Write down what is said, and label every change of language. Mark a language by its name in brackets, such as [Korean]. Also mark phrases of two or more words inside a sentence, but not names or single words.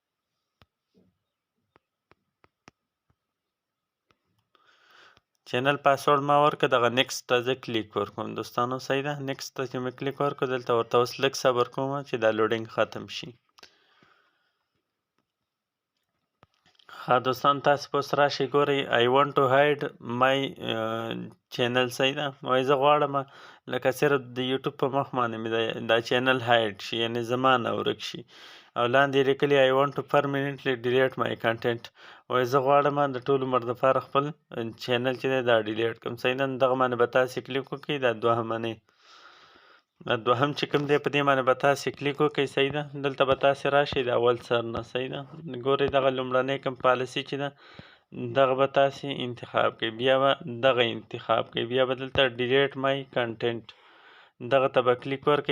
[Pashto] چینل پاسورډ ما ورکړه، دغه نیکسټ ته زه کلیک ورکوم دوستانو. صحیح ده. نیکسټ ته چې مې کلیک ورکړو، دلته ورته اوس لږ صبر کوم چې دا لوډینګ ختم شي. ها دوستان تاسو په اوس راشئ، ګورئ [English] I want to hide my channel. [Pashto] صحیح ده. وایي زه غواړم لکه صرف د یوټیوب په مخ باندې مې دا چینل هاید شي، یعنې زما نه ورک شي. او لاندې یې لیکلي [English] I want to permanently delete my content. [Pashto] وایي زه غواړم د ټول عمر دپاره خپل چینل چې دی دا ډیلیټ کړم. صحیح ده. دغه باندې به تاسې کلیک وکړئ. دا دوهمنی دوهم چې کوم دی په دې باندې به تاسې کلیک وکړئ. صحیح ده. دلته به تاسې راشئ د اول سر نه. صحیح ده. ګورئ دغه لومړنۍ کوم پالیسي چې ده دغه به تاسې انتخاب کړئ، بیا به دغه انتخاب کړئ، بیا به دلته [English] delete my content [Pashto] دغه ته به کلیک ورکړئ.